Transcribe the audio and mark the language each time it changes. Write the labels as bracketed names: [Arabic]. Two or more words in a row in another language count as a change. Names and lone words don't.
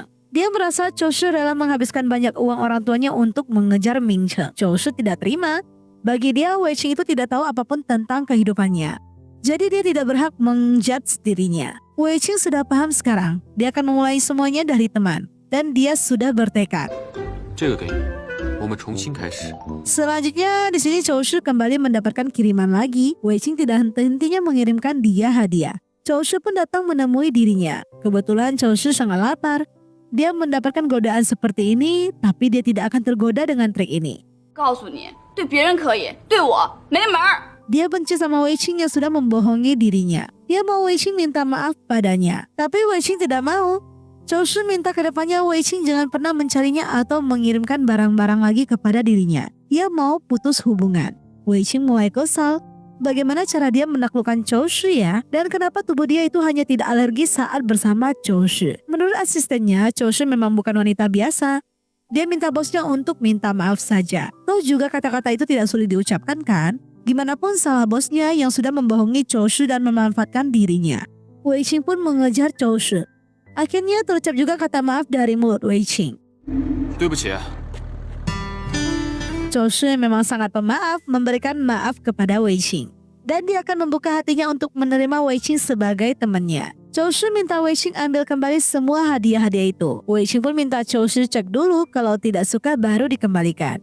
[Indonesian] Dia merasa Chou Shu rela menghabiskan banyak uang orang tuanya untuk mengejar Ming Che. Chou Shu tidak terima. Bagi dia, Wei Qing itu tidak tahu apapun tentang kehidupannya. Jadi dia tidak berhak menjudge dirinya. Wei Qing sudah paham sekarang. Dia akan memulai semuanya dari teman. Dan dia sudah bertekad. [Chinese] 我们重新开始。 [Indonesian] Selanjutnya di sini Chou Shi kembali mendapatkan kiriman lagi. Wei Qing tidak henti-hentinya mengirimkan dia hadiah. Chou Shi pun datang menemui dirinya. Kebetulan Chou Shi sangat lapar. Dia mendapatkan godaan seperti ini, tapi dia tidak akan tergoda dengan trik ini. [Chinese] 告诉你，对别人可以，对我没门儿。 [Indonesian] Dia benci sama Wei Qing yang sudah membohongi dirinya. Dia mau Wei Qing minta maaf padanya, tapi Wei Qing tidak mau. Chou Shi minta ke depannya Wei Qing jangan pernah mencarinya atau mengirimkan barang-barang lagi kepada dirinya. Dia mau putus hubungan. Wei Qing mulai kesal. Bagaimana cara dia menaklukkan Chou Shi ya? Dan kenapa tubuh dia itu hanya tidak alergi saat bersama Chou Shi? Menurut asistennya, Chou Shi memang bukan wanita biasa. Dia minta bosnya untuk minta maaf saja. Toh juga kata-kata itu tidak sulit diucapkan kan? Gimana pun salah bosnya yang sudah membohongi Chou Shi dan memanfaatkan dirinya. Wei Qing pun mengejar Chou Shi. Akhirnya terucap juga kata maaf dari mulut Wei Qing. [Chinese] 对不起， [Indonesian] Chou Shi memang sangat pemaaf memberikan maaf kepada Wei Qing. Dan dia akan membuka hatinya untuk menerima Wei Qing sebagai temannya. Chou Shi minta Wei Qing ambil kembali semua hadiah-hadiah itu. Wei Qing pun minta Chou Shi cek dulu, kalau tidak suka baru dikembalikan.